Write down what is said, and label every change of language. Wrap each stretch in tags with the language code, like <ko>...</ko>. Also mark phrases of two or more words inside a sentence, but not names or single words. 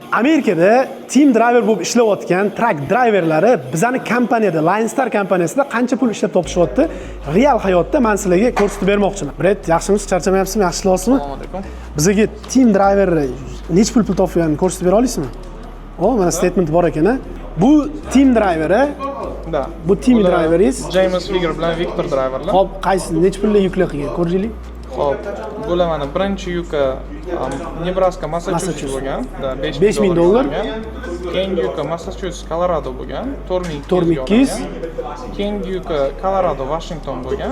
<uz>Amerikada</uz> <en>team driver</en> <uz>bo'lib ishlayotgan</uz> <en>truck driverlari</en> <uz>bizning kompaniyada Lionstar kompaniyasida qancha pul ishlab topishyapti? Real hayotda men sizlarga ko'rsatib bermoqchiman. Bret, yaxshimisiz? Charchamayapsizmi? Yaxshi ishlayapsizmi? Assalomu alaykum. Bizga</uz> <en>team driver</en> <uz>nech pul topganini ko'rsatib bera olasizmi? Mana statement bor ekan. Bu</uz> <en>team driveri.</en> <uz>Da. Bu</uz> <en>team driveringiz.</en> <uz>James Figure bilan Victor driverlar. Hop, qaysi nech pulga yukla qilgan? Ko'raylik. Hop, bular mana birinchi yuki Nebraska, Massachusetts bo'lgan. Da, $5000. Keyingi yuki Massachusetts, Colorado bo'lgan. 4200. Keyingi yuki Colorado, Washington bo'lgan.</uz>